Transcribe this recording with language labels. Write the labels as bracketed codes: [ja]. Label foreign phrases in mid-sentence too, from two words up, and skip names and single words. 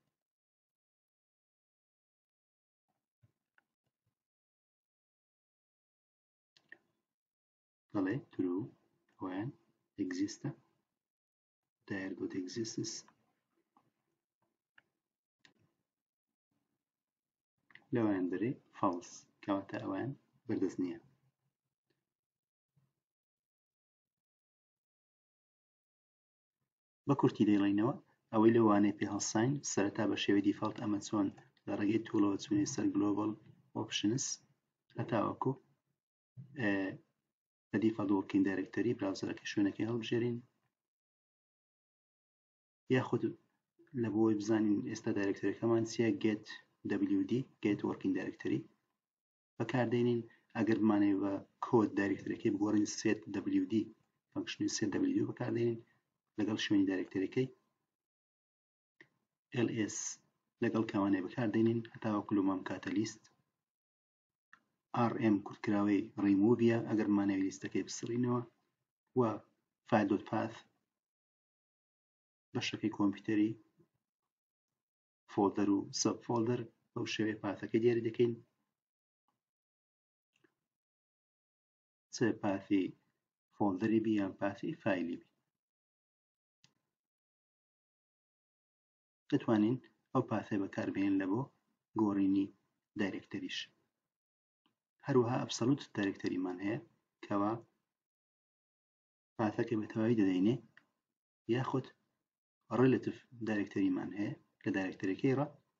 [ckb] دەڵێ true ئەویان ئەگزیستە dir.exists لەوایان دەرێ false کەواتە ئەویان بەردەست نییە. بە کورتی دەیڵێنەوە ئەوەی لەوانەیە پێ هەڵساین سەرەتا بە شێوەی دیفالت ئەمە چۆن لە ڕێگەی توولەوە چوونی سەر [en] global options [ckb] هەتاوەکو بە دیفالت [en] working directory [ckb] براوزەرەکە شوێنەکەی هەڵبژێرین یاخود لە بۆی بزانین ئێستا دایرێکتەرەکەمان چییە [en] get wd get working directory [ckb] بەکاردێنین. ئەگەر بمانەوێت بە کۆد دایرێکتەرەکەی بگۆڕین [en] set wd [ckb] فانکشنی [en] set wd [ckb] بەکاردێنین لەگەڵ شوێنی دایرێکتەرەکەی ls لەگەڵ کاوانەیە بەکاردێنین هەتاوەکو لۆمام کاتە لیست rm کورتکراوەی ریموڤیە ئەگەر بمانەوێت لیستەکەی بسڕینەوە و file.path بەشەکەی کۆمپیوتەری فۆلدەر و سەب فۆلدەر بەو شێوەیە پاثەکە دیاری دەکەین چ پاثی فۆلدەری بی یان پاثی فایلی بی دەتوانین ئەو پاثەی بەکاربێنین لە بۆ گۆڕینی دایرێکتەریش هەروەها ئەبسەلوت دایرێکتەریمان هەیە کەوا پاثەکە بە تەواوی دەدەینێ یاخود ڕێلەتیڤ دایرێکتەریمان هەیە لە دایرێکتەرەکەی ڕە